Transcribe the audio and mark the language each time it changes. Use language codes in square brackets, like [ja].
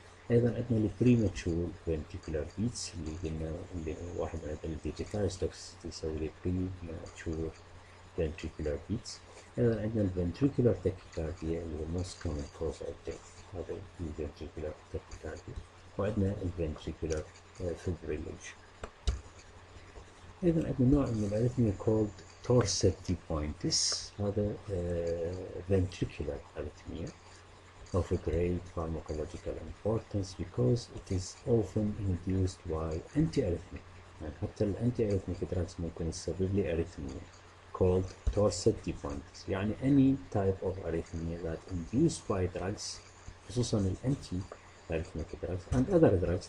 [ar] ايضا عندنا البريماتشور فنتريكولار بيتس اللي قلنا اللي واحد من الديجيتال توكسيتي يسوي لي بريماتشور فنتريكولار بيتس. ايضا عندنا الفنتريكولار تاكيكارديا اللي هو موست كومن كوز اوف ديث، هذا الفنتريكولار تاكيكارديا. وعندنا الفنتريكولار فيبريليشن. ايضا عندنا نوع من الاريثميا كولد تورسيت دي بوينتس، هذا [en] ventricular arrhythmia of a great pharmacological importance because it is often induced by antiarrhythmic. [ar] يعني حتى الانتي drugs ممكن تسبب لي [en] arrhythmia called torsade dependence. يعني any type of arrhythmia that induced by drugs، [ar] خصوصا الانتي [en] arrhythmic drugs and other drugs.